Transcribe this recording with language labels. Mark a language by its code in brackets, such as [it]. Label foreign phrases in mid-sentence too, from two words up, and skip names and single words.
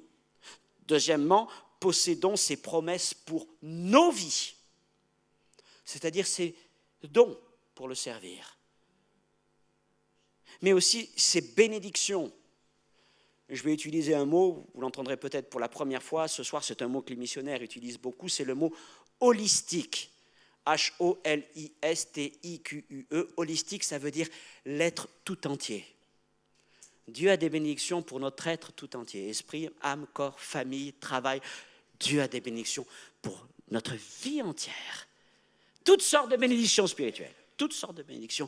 [fr] Deuxièmement, possédons ses promesses pour nos vies, c'est-à-dire ses dons pour le servir, mais aussi ses bénédictions. Je vais utiliser un mot, vous l'entendrez peut-être pour la première fois ce soir, c'est un mot que les missionnaires utilisent beaucoup, c'est le mot holistique. H-O-L-I-S-T-I-Q-U-E. Holistique, ça veut dire l'être tout entier. Dieu a des bénédictions pour notre être tout entier. Esprit, âme, corps, famille, travail. Dieu a des bénédictions pour notre vie entière. Toutes sortes de bénédictions spirituelles. Toutes sortes de bénédictions.